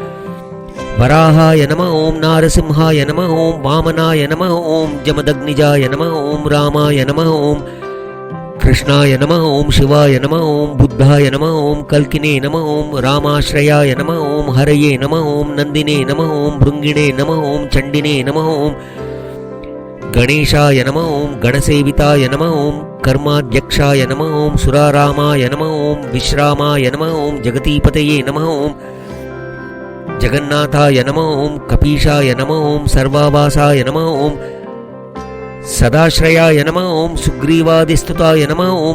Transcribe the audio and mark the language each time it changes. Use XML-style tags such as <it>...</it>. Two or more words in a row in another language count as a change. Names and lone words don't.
<sa>वराहाय नमः ॐ नारसिंहाय नमः ॐ वामनाय नमः ॐ जमदग्निजाय नमः ॐ रामाय नमः ॐ कृष्णाय नमः ॐ शिवाय नमः ॐ बुद्धाय नमः ॐ कल्किने नमः ॐ रामाश्रयाय नमः ॐ हरये नमः ॐ नन्दिने नमः ॐ भृङ्गिणे नमः ॐ चण्डिने नमः ॐ गणेशाय नमः ॐ गणसेविताय नमः ॐ कर्माध्यक्षाय नमः ॐ सुरारामाय नमः ॐ विश्रामाय नमः ॐ जगतीपतये नमः ॐ जगन्नाथाय नमः ॐ कपीशाय नमः ॐ सर्वावासाय नमः ॐ सदाश्रयाय नमः ॐ सुग्रीवादिस्तुताय नमः ॐ</sa>